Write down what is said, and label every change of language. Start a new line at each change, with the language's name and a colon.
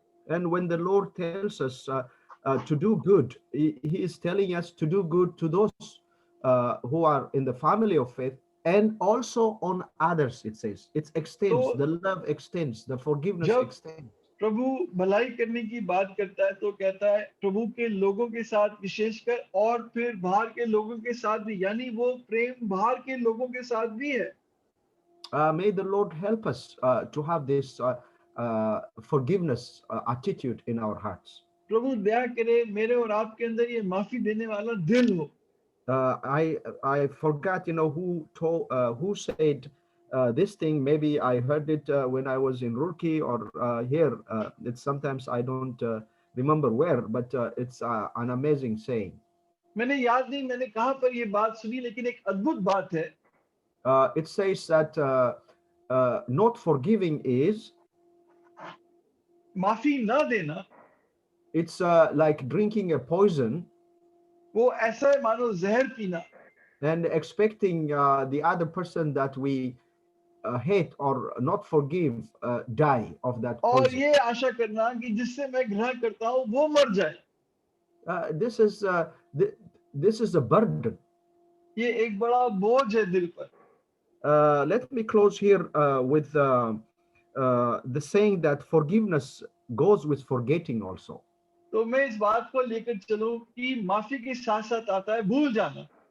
English: And when the Lord tells us to do good, he is telling us to do good to those who are in the family of faith, and also on others. It says it extends, the love extends, the forgiveness extends.
Hindi: प्रभु भलाई करने की बात करता है तो कहता है प्रभु के लोगों के साथ विशेषकर, और फिर बाहर के लोगों के साथ भी, यानी वो प्रेम बाहर के लोगों के साथ भी है।
English: May the Lord help us to have this forgiveness attitude in our hearts.
Hindi: प्रभु दया करे मेरे और आपके अंदर ये माफी देने वाला दिल हो।
English: I forgot, who said this thing. Maybe I heard it when I was in Roorkee or here. It's sometimes I don't remember where, but it's an amazing saying.
Hindi: मैंने याद नहीं मैंने कहाँ पर ये बात सुनी, लेकिन एक अद्भुत बात है।
English: It says that not forgiving is,
Hindi: माफी न देना
English: it's like drinking a poison
Hindi: वो ऐसा है मानो जहर पीना,
English: and expecting the other person that we hate or not forgive die of that
Hindi: और
English: poison.
Hindi: ये आशा करना कि जिससे मैं घृणा करता हूँ वो मर जाए।
English: This is this is a burden.
Hindi: ये एक बड़ा बोझ है दिल पर।
English: Let me close here with the saying that forgiveness goes with forgetting also.
Hindi: तो मैं इस बात को लेकर चलूं कि माफी के साथ साथ आता है भूल जाना।